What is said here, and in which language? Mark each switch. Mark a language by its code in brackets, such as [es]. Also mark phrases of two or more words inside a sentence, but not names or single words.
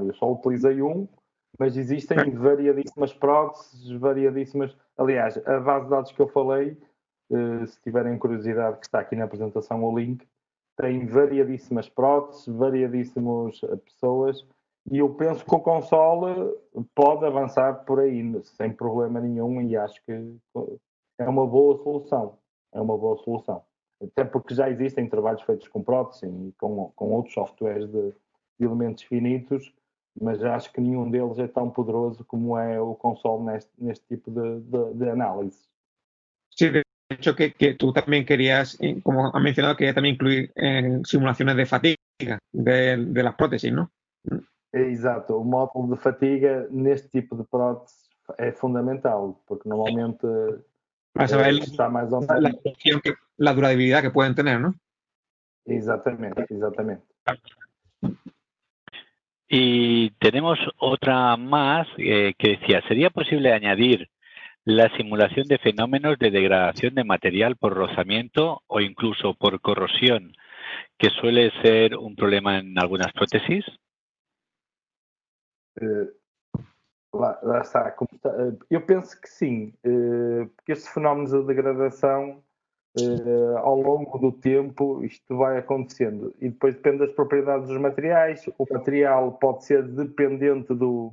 [pt] Eu só utilizei mas existem variadíssimas próteses, Aliás, a base de dados que eu falei, se tiverem curiosidade, que está aqui na apresentação o link, tem variadíssimas próteses, variadíssimas pessoas, e eu penso que o console pode avançar por aí, sem problema nenhum, e acho que é uma boa solução. Até porque já existem trabalhos feitos com prótese e com outros softwares de elementos finitos, mas acho que nenhum deles é tão poderoso como é o console neste tipo de análise. [es] Sí, de hecho que tú también querías, como has mencionado, querías también incluir simulaciones de fatiga de las prótesis, ¿no? [pt] Exato, o módulo de fatiga neste tipo de prótese é fundamental, porque normalmente [es] para saber [pt] está mais ou menos... [es] la durabilidad que pueden tener, ¿no? [pt] Exatamente. [es] Y tenemos otra más que decía, ¿sería posible añadir la simulación de fenómenos de degradación de material por rozamiento o incluso por corrosión, que suele ser un problema en algunas prótesis? [pt] Lá está, eu penso que sim, porque estes fenómenos de degradação, ao longo do tempo, isto vai acontecendo. E depois depende das propriedades dos materiais. O material pode ser dependente do...